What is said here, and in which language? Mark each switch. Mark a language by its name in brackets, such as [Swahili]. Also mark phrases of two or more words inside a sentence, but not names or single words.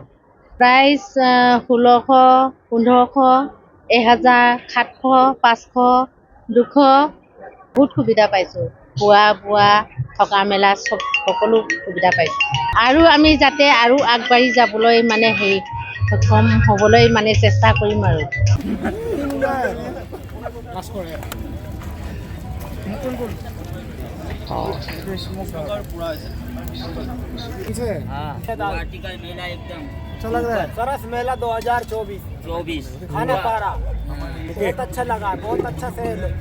[Assamese] প্ৰাইচ 1600, 1500, 1000, 700, 500, 200, বহুত সুবিধা পাইছোঁ। খোৱা বোৱা থকা মেলা চব সকলো সুবিধা পাইছোঁ। আৰু আমি যাতে আৰু আগবাঢ়ি যাবলৈ মানে সক্ষম হ'বলৈ মানে চেষ্টা কৰিম আৰু। [Hindi] अच्छा लग रहा है। सरस मेला 2024 खाना पारा बहुत अच्छा लगा, बहुत अच्छा सेल है।